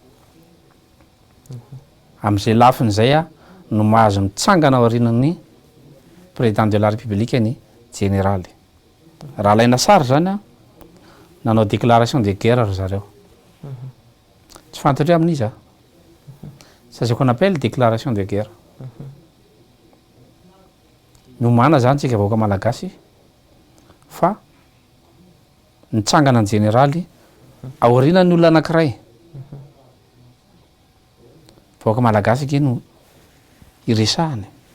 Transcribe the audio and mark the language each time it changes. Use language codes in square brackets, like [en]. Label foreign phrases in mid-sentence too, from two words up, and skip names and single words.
[mg] am'izay lafiny zay a no mahazo mitsangana ao arinan'ny [fr] président de la république [mg] ny généraly raha laina sary zany a nanao [fr] déclaration de guerre [mg] ry zareo tsy fantatra hoe amin'izy a [fr] c'est ce qu'on appelle déclaration de guerre [mg] nomana zany tsika vahoaka malagasy fa nitsangana ny généraly ao arinan'ny olona anankiray vahoaka malagasy ke no iresahany